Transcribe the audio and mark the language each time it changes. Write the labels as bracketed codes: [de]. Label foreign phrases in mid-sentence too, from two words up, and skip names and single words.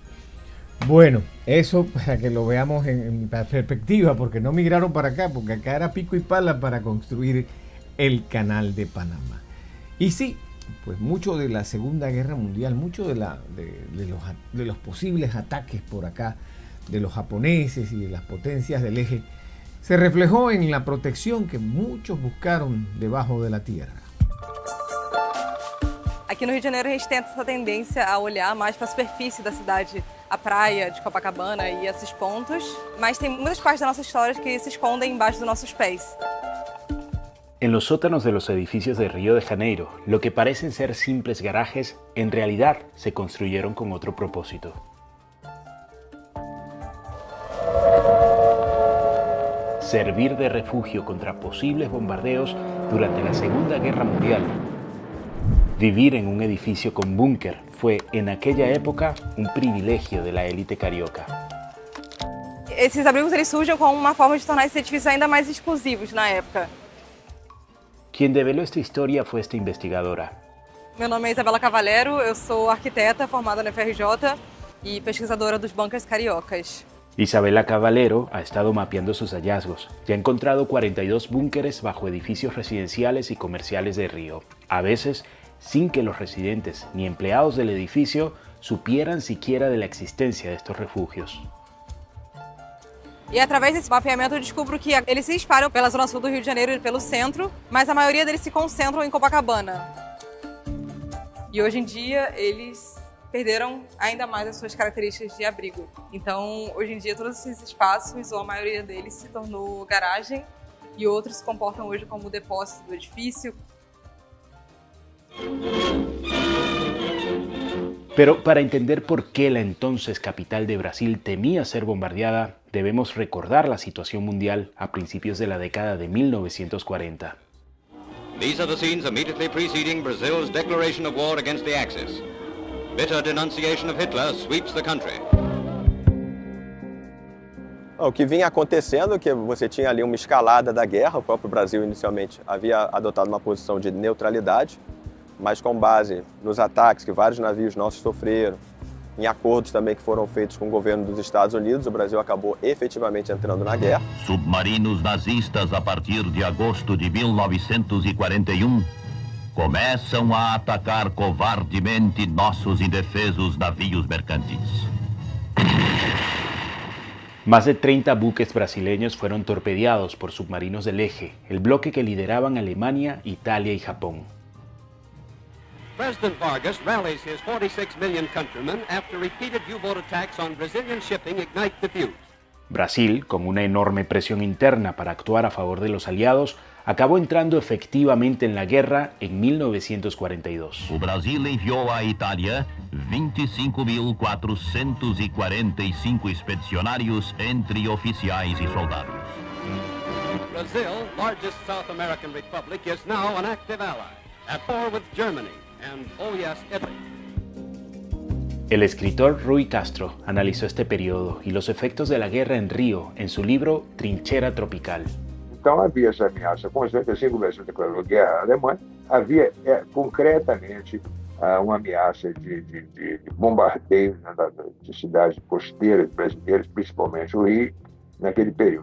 [es] Bueno, eso para que lo veamos en perspectiva, porque no migraron para acá, porque acá era pico y pala para construir el Canal de Panamá. Y sí, pues mucho de la Segunda Guerra Mundial, mucho de los posibles ataques por acá de los japoneses y de las potencias del eje, se reflejó en la protección que muchos buscaron debajo de la tierra. [pt] Aqui no Rio de Janeiro a gente tem essa tendência a olhar mais para a superfície da cidade, a praia de Copacabana e esses pontos, mas tem muitas partes da nossa história que se escondem embaixo dos nossos pés. [es] En los sótanos de los edificios de Río de Janeiro, lo que parecen ser simples garajes, en realidad se construyeron con otro propósito. Servir de refugio contra posibles bombardeos durante la Segunda Guerra Mundial. Vivir en un edificio con búnker fue en aquella época un privilegio de la élite carioca. [pt] Esses abrigos eles surgem como uma forma de tornar esses edifícios ainda mais exclusivos na época. [es] Quien develó esta historia fue esta investigadora. [pt] Meu nome é Isabela Cavalero, eu sou arquiteta formada na FRJ e pesquisadora dos bunkers cariocas. [es] Isabela Cavalero ha estado mapeando sus hallazgos y ha encontrado 42 búnkeres bajo edificios residenciales y comerciales de Río, a veces sin que los residentes ni empleados del edificio supieran siquiera de la existencia de estos refugios. [pt] E através desse mapeamento eu descubro que eles se espalham pela zona sul do Rio de Janeiro e pelo centro, mas a maioria deles se concentram em Copacabana. E hoje em dia eles perderam ainda mais as suas características de abrigo. Então, hoje em dia todos esses espaços, ou a maioria deles, se tornou garagem e outros se comportam hoje como depósito do edifício. [es] Pero para entender por qué la entonces capital de Brasil temía ser bombardeada, debemos recordar la situación mundial a principios de la década de 1940. [en] These are the scenes immediately preceding Brazil's declaration of war against the Axis. Bitter denunciation of Hitler sweeps the country. [pt] O que vinha acontecendo é que você tinha ali uma escalada da guerra. O próprio Brasil inicialmente havia adotado uma posição de neutralidade, mas com base nos ataques que vários navios nossos sofreram, em acordos também que foram feitos com o governo dos Estados Unidos, o Brasil acabou efetivamente entrando na guerra. Submarinos nazistas, a partir de agosto de 1941, começam a atacar covardemente nossos indefesos navios mercantes. [es] Más de 30 buques brasileños fueron torpedeados por submarinos del Eje, el bloque que lideraban Alemania, Italia y Japón. [en] President Vargas rallies his 46 million countrymen after repeated U-boat attacks on Brazilian shipping ignite the fuse. [es] Brasil, con una enorme presión interna para actuar a favor de los aliados, acabó entrando efectivamente en la guerra en 1942. [pt] O Brasil enviou à Itália 25.445 expedicionários entre oficiais e soldados. [en] Brazil, largest South American republic, is now an active ally, at war with Germany and, oh yes, Italy. [es] El escritor Rui Castro analizó este periodo y los efectos de la guerra en Río en su libro Trincheira Tropical. [pt] Então havia essa ameaça constante, assim que o Brasil declarou guerra à Alemanha, havia concretamente uma ameaça de bombardeio, né, de cidades costeiras brasileiras, principalmente o Rio, naquele período.